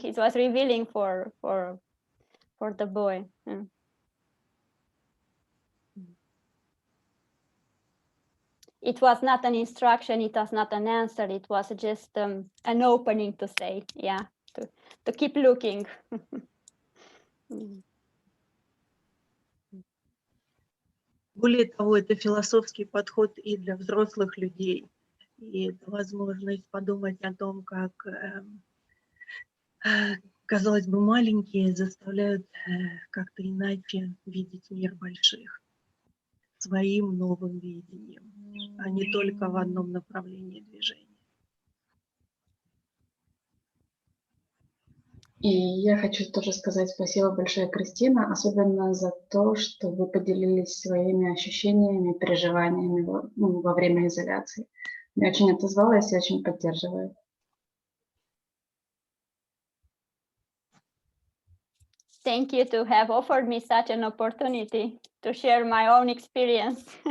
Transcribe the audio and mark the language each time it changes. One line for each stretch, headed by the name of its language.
English: It was revealing for the boy. Yeah. It was not an instruction. It was not an answer. It was just an opening to say, yeah, to keep looking.
Russian: Более того, это философский подход и для взрослых людей. И это возможность подумать о том, как, казалось бы, маленькие заставляют как-то иначе видеть мир больших, своим новым видением, а не только в одном направлении движения. И я хочу тоже сказать спасибо большое, Кристина, особенно за то, что вы поделились своими ощущениями, переживаниями во время изоляции. Мне очень отозвалась и очень поддерживаю.
English: Thank you to have offered me such an opportunity to share my own experience.